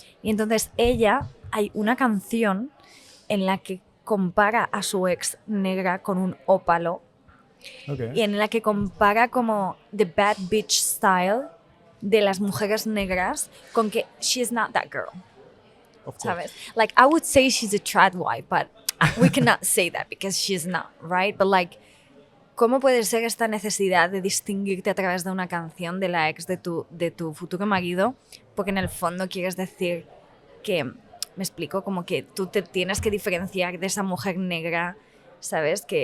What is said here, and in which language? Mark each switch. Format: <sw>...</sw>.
<es>Y entonces ella, hay una canción en la que compara a su ex negra con un ópalo</es> <en>Okay.</en> <es>y en la que compara como</es> <en>the bad bitch style</en> <es>de las mujeres negras con que</es> <en>she's not that girl, Of course.</en> <es>¿sabes?</es> <en>Like, I would say she's a trad wife, but we cannot say that because she's not, right? But like,</en> <es>¿cómo puede ser esta necesidad de distinguirte a través de una canción de la ex de tu futuro marido? Porque en el fondo quieres decir que, me explico, como que tú te tienes que diferenciar de esa mujer negra, ¿sabes?</es>